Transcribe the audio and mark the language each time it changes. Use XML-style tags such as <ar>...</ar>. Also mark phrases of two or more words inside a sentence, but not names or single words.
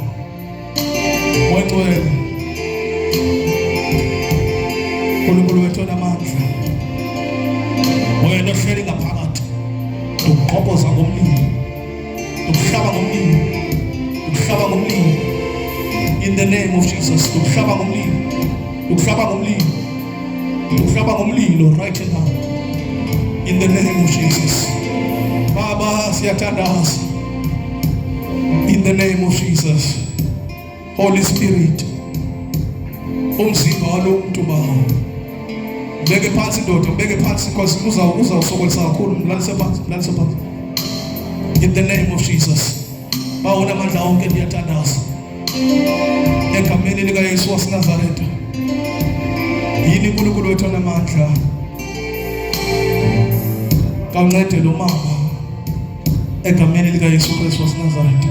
<zu>Moyicwele. Nkulunkulu wethu onamandla. Wena ohleli ngaphakathi. Ukugqobhoza ngomlilo. Ukuhlaba ngomlilo. Ukuhlaba ngomlilo.</zu> <en>In the name of Jesus.</en> <zu>Ukuhlaba ngomlilo. Ukuhlaba ngomlilo. Ukuhlaba ngomlilo</zu> <en>right now. In the name of Jesus.</en> <zu>Baba siyathandaza.</zu> <en>In the name of Jesus. Holy Spirit,</en> <zu>umzimba walomuntu bawo beke phansi ndoda, beke phansi because uzawusokolisa kakhulu. Mlalise phansi.</zu> <en>In the name of Jesus.</en> <xh>Bawona amandla onke ndiyathandaza egameni lika Yesu waseNazaretha.</xh> <zu>Yini uNkulunkulu wethu onamandla, kancede lo mama egameni lika Yesu Kristu waseNazaretha.</zu>